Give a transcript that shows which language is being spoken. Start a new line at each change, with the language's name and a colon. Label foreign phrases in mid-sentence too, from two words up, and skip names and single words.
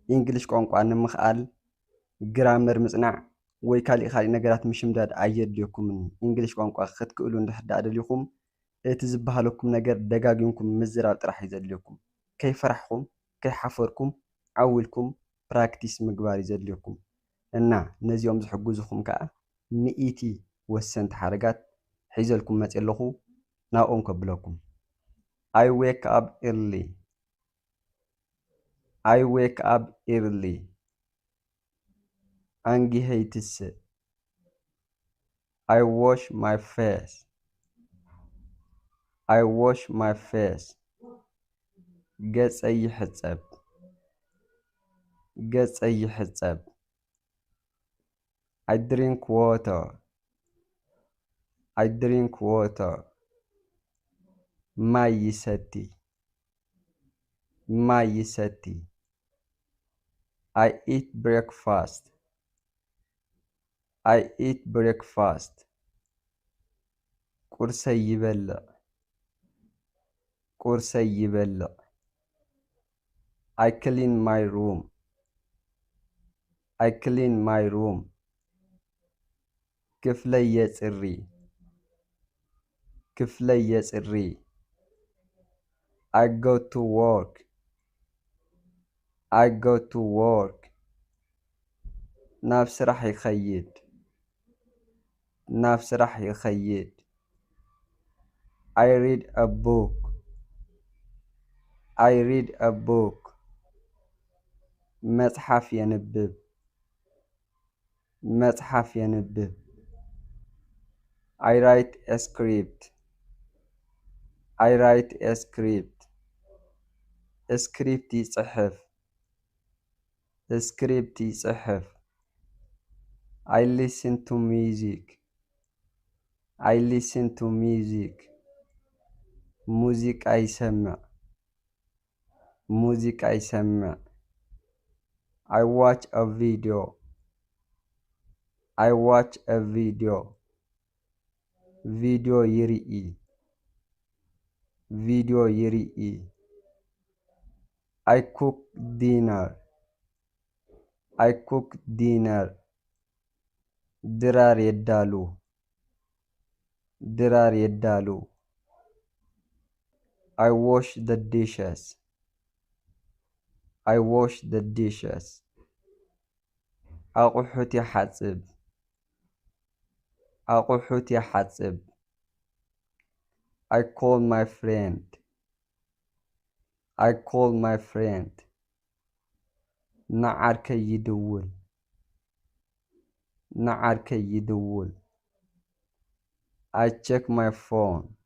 Tigrinya: እንግሊሽ ቋንቋ ንምኽኣል ግራመር ምጽናዕ ወይ ካልእ ነገራት ምሽምዳድ ኣየድልየኩምን። እንግሊሽ ቋንቋ ክትክእሉ እንድሕር ደልይኹም እቲ ዝበሃለኩም ነገር ደጋጊምኩም ምዝራብ ጥራሕ እዩ ዘድልየኩም። ከይፈራሕኩም ከይሓፈርኩም ዓዊልኩም ፕራክቲስ ምግባር እዩ ዘድልየኩም እና ነዚኦም ዝሕግዙኩም ከዓ ሚኢቲ ወሰንቲ ሓረጋት ሒዘልኩም መፅእ ኣለኹ ናብኦም ከብለኩም።
English: I wake up early. I wake up early. አንጊሄይትስ I wash my face. I wash my face.
Tigrinya: ገጸይ ይሕጸብ ገጸይ ይሕጸብ
English: I drink water. I drink water.
Tigrinya: ማይ ይሰቲ ማይ ይሰቲ
English: I eat breakfast. I eat breakfast.
Tigrinya: ቁርሰይ ይበልዕ ቁርሰይ ይበልዕ
English: I clean my room. I clean my room.
Tigrinya: ክፍለይ የጽሪ ክፍለይ የጽሪ
English: I go to work. I go to work.
Tigrinya: ናብ ስራሕ ይኸይድ ናብ ስራሕ ይኸይድ
English: I read a book. I read a book.
Tigrinya: መጽሓፍ የንብብ መጽሓፍ የንብብ
English: I write a script. I write a script.
Tigrinya: ስክሪፕት ይጽሕፍ ስክሪፕት ይጽሕፍ
English: I listen to music. I listen to music.
Tigrinya: ሙዚቃ ይሰምዕ ሙዚቃ ይሰምዕ
English: I watch a video. I watch a video.
Tigrinya: ቪድዮ ይርኢ ቪድዮ ይርኢ
English: I cook dinner. I cook dinner.
Tigrinya: ድራር የዳሉ ድራር የዳሉ
English: I wash the dishes. I wash the dishes.
Tigrinya: ኣቑሑት ይሓጽብ ኣቑሑት ይሓጽብ
English: I call my friend. I call my friend.
Tigrinya: ንዓርከይ ይድውል ንዓርከይ ይድውል
English: I check my phone.